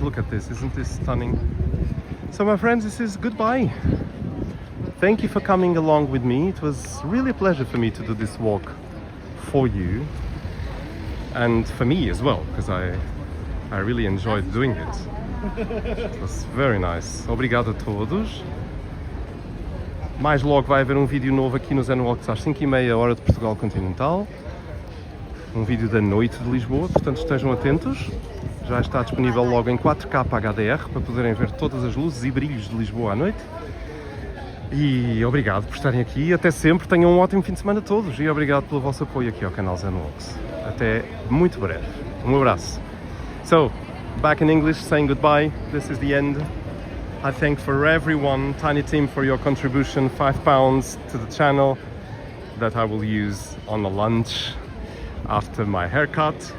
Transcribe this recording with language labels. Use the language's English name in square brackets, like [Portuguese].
[English] Look at this, isn't this stunning? So my friends, this is goodbye. Thank you for coming along with me. It was really a pleasure for me to do this walk for you and for me as well, because I really enjoyed doing it. It was very nice. [Portuguese] Obrigado a todos. Mais logo vai haver um vídeo novo aqui no Zenwalks às 5h30 hora de Portugal continental. Um vídeo da noite de Lisboa, portanto estejam atentos. Já está disponível logo em 4K HDR para poderem ver todas as luzes e brilhos de Lisboa à noite. E obrigado por estarem aqui. Até sempre. Tenham um ótimo fim de semana a todos. E obrigado pelo vosso apoio aqui ao canal Zenwalks. Até muito breve. Um abraço. [English] So, back in English, saying goodbye. This is the end. I thank for everyone, Tiny Team, for your contribution, £5 to the channel that I will use on the lunch after my haircut.